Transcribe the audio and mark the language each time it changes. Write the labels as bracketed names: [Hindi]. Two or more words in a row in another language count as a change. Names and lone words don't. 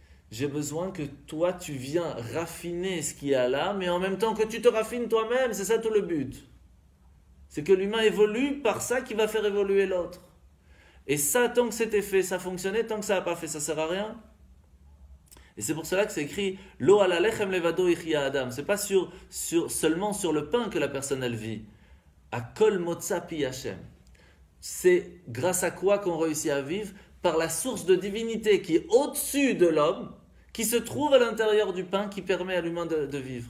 [French] J'ai besoin que toi, tu viens raffiner ce qu'il y a là, mais en même temps que tu te raffines toi-même. C'est ça tout le but. C'est que l'humain évolue par ça qui va faire évoluer l'autre. Et ça, tant que c'était fait, ça fonctionnait. Tant que ça n'a pas fait, ça ne sert à rien. Et c'est pour cela que c'est écrit « [Hebrew] לא על הלחם לבדו יחיה האדם ». [French] Ce n'est pas seulement sur le pain que la personne elle vit. « [Hebrew] על כל מוצא פי השם ». [French] C'est grâce à quoi qu'on réussit à vivre? Par la source de divinité qui est au-dessus de l'homme, qui se trouve à l'intérieur du pain, qui permet à l'humain de vivre.